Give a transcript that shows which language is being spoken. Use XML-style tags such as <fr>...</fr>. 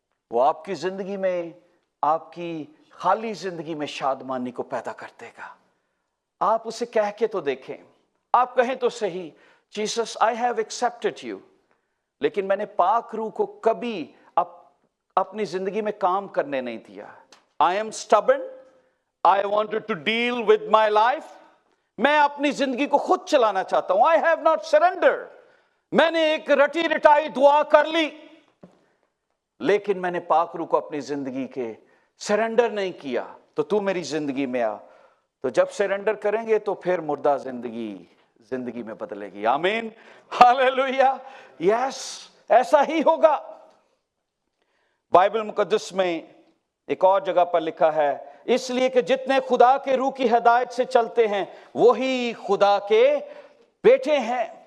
<ur>وہ آپ کی زندگی میں، آپ کی خالی زندگی میں شادمانی کو پیدا کر دے گا۔ آپ اسے کہہ کے تو دیکھیں، آپ کہیں تو صحیح،</ur> <en>Jesus I have expected you,</en> <ur>لیکن میں نے پاک روح کو کبھی اپنی زندگی میں کام کرنے نہیں دیا۔</ur> <en>I am stubborn. I wanted to deal with my life.</en> <ur>میں اپنی زندگی کو خود چلانا چاہتا ہوں۔</ur> <en>I have not surrendered.</en> <ur>میں نے ایک رٹی رٹائی دعا کر لی، لیکن میں نے پاک روح کو اپنی زندگی کے سرنڈر نہیں کیا۔ تو میری زندگی میں آ۔ تو جب سرنڈر کریں گے تو پھر مردہ زندگی میں بدلے گی۔ آمین، ہاللیلویہ۔ یس، ایسا ہی ہوگا۔ بائبل مقدس میں ایک اور جگہ پر لکھا ہے، اس لیے کہ جتنے خدا کے روح کی ہدایت سے چلتے ہیں وہی خدا کے بیٹے ہیں۔</ur>